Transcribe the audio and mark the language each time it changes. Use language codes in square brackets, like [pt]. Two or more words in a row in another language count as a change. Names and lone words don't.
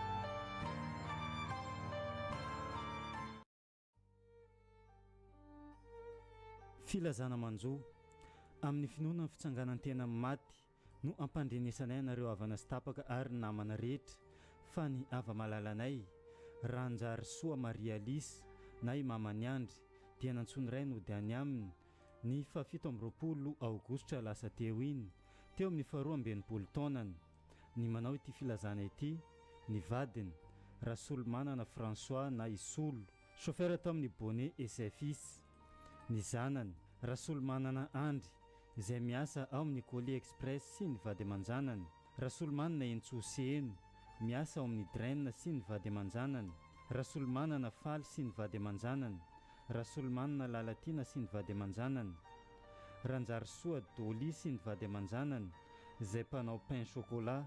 [mg] Filazana manjo amin'ny finoana ny fitsanganan-tena maty no ampandrenesanay anareo avana sy tapaka ary namana rehetra fa ny ava malalanay Ranjary Soa Maria Alice na i mamany andry dia nantsony ray no dia any aminy ny 17 Aogositra lasa teo iny teo amin'ny 12 taonany. Ny manao ity filazana ity ny vadiny Rasolomanana François na Isolo, chauffeur tao amin'ny Bonnet et ses fils. Ny zanany Rasolomanana Andry izay miasa ao amin'ny Colis Express sy ny vady aman-janany, Rasolomanana Entsoseno miasa ao amin'ny Draine sy ny vady aman-janany, Rasolomanana Faly sy ny vady aman-janany, Rasolomanana Lalatina sy ny vady aman-janany, Ranjary Soa Doli sy ny vady aman-janany izay mpanao [fr] pain chocolat.